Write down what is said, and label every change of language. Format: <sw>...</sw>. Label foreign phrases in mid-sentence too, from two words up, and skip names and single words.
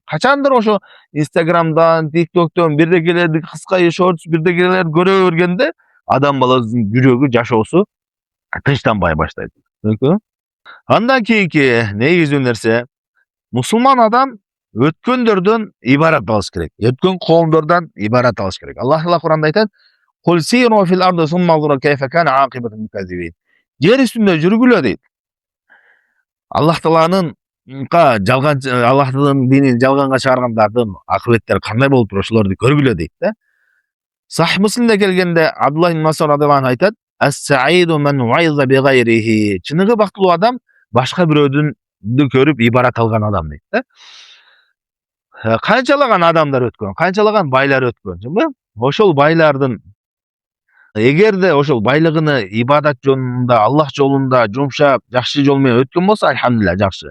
<ky>Качандыр ошо Instagram'дан, TikTok'тон бирдекелерди кыска шортс, бирдекелерди көрө бергенде адам баласынын жүрөгү, жашоосу тынчтанбай баштайт. Андан кийинки негизүү нерсе, мусулман адам өткөндөрдөн ибарат алыш керек. Өткөн коомдордон ибарат алыш керек. Аллах Таала Кур'анда айтат:</ky> <ar>"قل سيروا في الأرض ثم انظروا كيف كان عاقبة المكذبين."</ar> <ky>Жер үстүндө жүргүлө дейт. Аллах Тааланын Аллахтын динин жалганга чыгаргандардын акыбеттери кандай болуп туруп ошолорду көргүлө дейт да. Сахih Муслимде келгенде Абдуллах ибн Мас'уд</ky> <ar>رضي الله عنه</ar> <ky>айтат:</ky> <ar>"السعيد من وعظ بغيره."</ar> <ky>Чыныгы бактылуу адам башка бирөөдүндү көрүп ибарат алган адам дейт да. Канчалаган адамдар өткөн, канчалаган байлар өткөн, чынбы? Ошол байлардын эгерде ошол байлыгыны ибадат жолунда, Аллах жолунда жумшап, жакшы жол менен өткөн болсо, альхамдулилlah, жакшы.</ky>